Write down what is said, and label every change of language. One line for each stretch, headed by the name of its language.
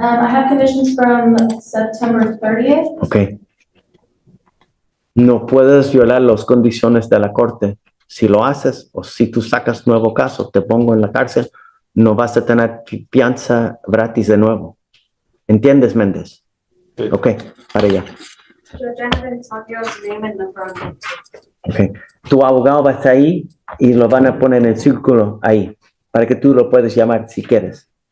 English: I have conditions from September 30th. Ok.
Spanish: No puedes violar las condiciones de la corte. Si lo haces o si tú sacas nuevo caso, te pongo en la cárcel, no vas a tener fianza gratis de nuevo. ¿Entiendes, Méndez? Sí. Ok, para allá.
English: Judge, I have Antonio's name and number on it. Ok.
Spanish: Tu abogado va a estar ahí y lo van a poner en el círculo ahí para que tú lo puedes llamar si quieres.